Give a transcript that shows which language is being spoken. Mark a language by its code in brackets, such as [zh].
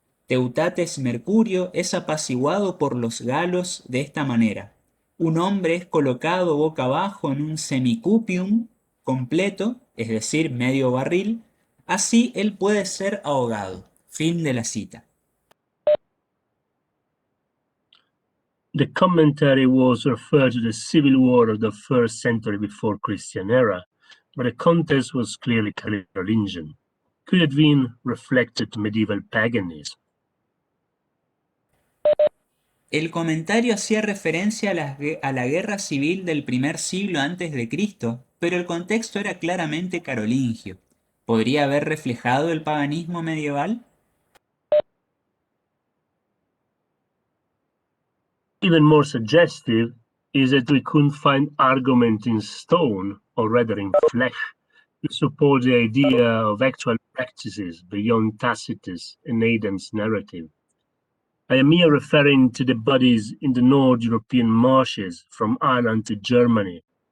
[es] Teutates Mercurio es apaciguado por los galos de esta manera. Un hombre es colocado boca abajo en un semicupium completo, es decir, medio barril, así él puede ser ahogado. Fin de la cita. [en] The commentary was referred to the civil war of the 1st century before Christian era, but the context was clearly Carolingian. Could it have been reflected medieval paganism? [es] El comentario hacía referencia a la guerra civil del primer siglo antes de Cristo, pero el contexto era claramente carolingio. ¿Podría haber reflejado el paganismo medieval? [en] Even more suggestive is that we couldn't find argument in stone, or rather in flesh, to support the idea of actual practices beyond Tacitus and Aidan's narrative. I am here referring to the bodies in the North European marshes from Ireland to Germany.